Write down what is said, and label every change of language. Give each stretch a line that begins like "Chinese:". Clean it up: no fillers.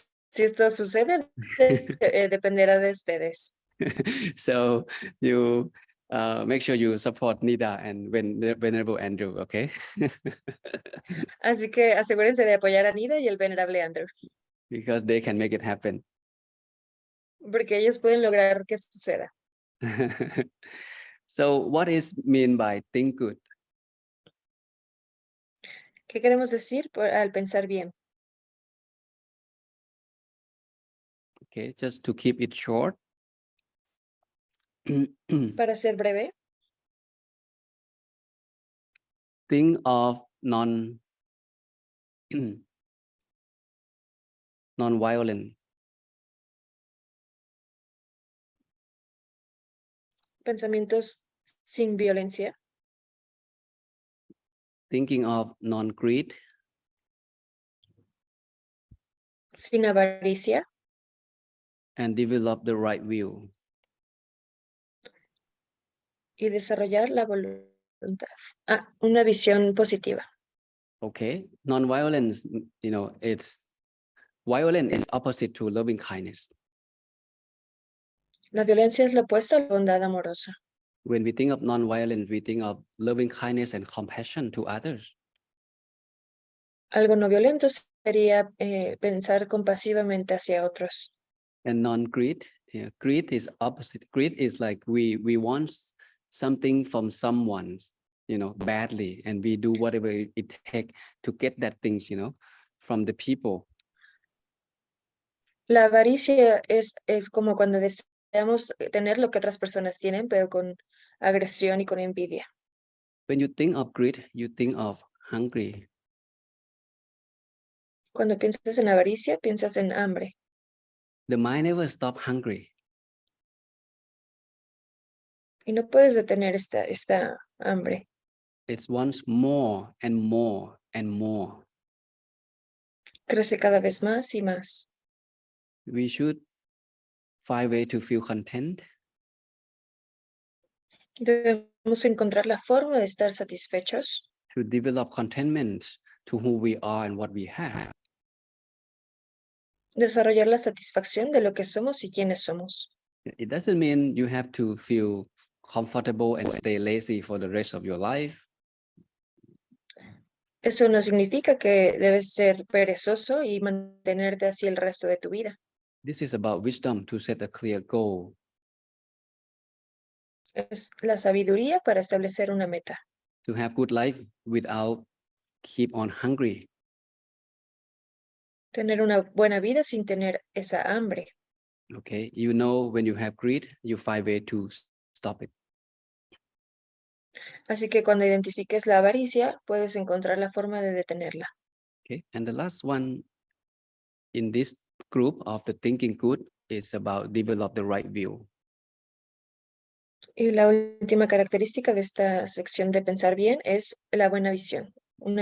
Spanish: Si esto sucede, dependerá de ustedes.
English: So you make sure you support Nida and Venerable Andrew, okay?
Spanish: Así que asegúrense de apoyar a Nida y el venerable Andrew,
English: Because they can make it happen.
Spanish: porque ellos pueden lograr que suceda.
English: So what is mean by think good?
Spanish: ¿Qué queremos decir al pensar bien?
English: Okay, just to keep it short.
Spanish: Para ser breve,
English: Think of non-violent.
Spanish: pensamientos sin violencia,
English: Thinking of non-greed.
Spanish: sin avaricia,
English: And develop the right view.
Spanish: y desarrollar la voluntad. Una visión positiva.
English: Okay, non-violence, violence is opposite to loving kindness.
Spanish: La violencia es lo opuesto a la bondad amorosa.
English: When we think of non-violence, we think of loving kindness and compassion to others.
Spanish: Algo no violento sería pensar compasivamente hacia otros.
English: And non-greed, greed is opposite. Greed is like we want something from someone, badly, and we do whatever it takes to get that things, from the people.
Spanish: La avaricia es como cuando deseamos tener lo que otras personas tienen, pero con agresión y con envidia.
English: When you think of greed, you think of hungry.
Spanish: Cuando piensas en avaricia, piensas en hambre.
English: The mind never stops hungry.
Spanish: Y no puedes detener esta hambre.
English: It wants more and more and more.
Spanish: Crece cada vez más y más.
English: We should find a way to feel content.
Spanish: Debemos encontrar la forma de estar satisfechos,
English: To develop contentment to who we are and what we have.
Spanish: desarrollar la satisfacción de lo que somos y quiénes somos.
English: It doesn't mean you have to feel comfortable and stay lazy for the rest of your life.
Spanish: Eso no significa que debes ser perezoso y mantenerte así el resto de tu vida.
English: This is about wisdom to set a clear goal.
Spanish: Es la sabiduría para establecer una meta.
English: To have good life without keep on hungry.
Spanish: Tener una buena vida sin tener esa hambre.
English: Okay, you know when you have greed, you find a way to stop it.
Spanish: Así que cuando identifiques la avaricia, puedes encontrar la forma de detenerla.
English: Okay, and the last one in this group of the thinking good is about develop the right view.
Spanish: Y la última característica de esta sección de pensar bien es la buena visión, una